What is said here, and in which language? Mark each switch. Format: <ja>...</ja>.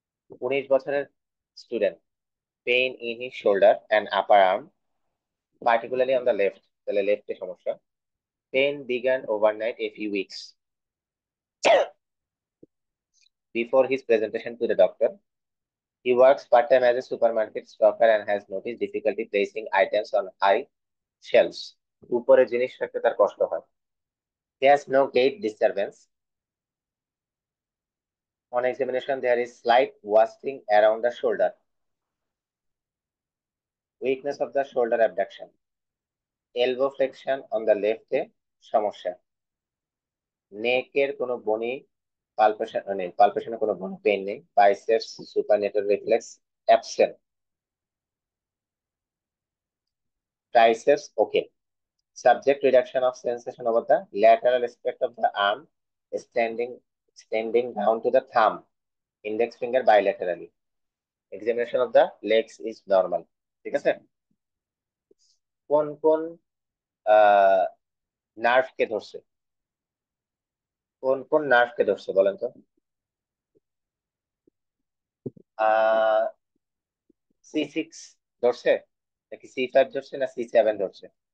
<en>19 বছরের student, pain in his shoulder and upper arm, particularly on the left,</en> <bn>তাহলে লেফটে সমস্যা।</bn> <en>Pain began overnight a few weeks before his presentation to the doctor. He works part-time as a supermarket stocker and has noticed difficulty placing items on high shelves.</en> <bn>উপরে জিনিস রাখতে তার কষ্ট হয়।</bn> <en>He has no gait disturbance. On examination, there is slight wasting around the shoulder. Weakness of the shoulder abduction. Elbow flexion on the left</en> <bn>এ সমস্যা। নেকের কোনো বনি পালপেশন নেই, পালপেশনে কোনো বনি পেইন নেই।</bn> <en>Biceps supinator reflex absent. Triceps okay. Subject reduction of sensation over the lateral aspect of the arm, extending down to the thumb, index finger bilaterally. Examination of the legs is normal.</en> <bn>ঠিক আছে, কোন কোন নার্ভকে ধরছে, কোন কোন নার্ভকে ধরছে বলেন তো? C6 ধরছে নাকি C5 ধরছে না C7 ধরছে?</bn>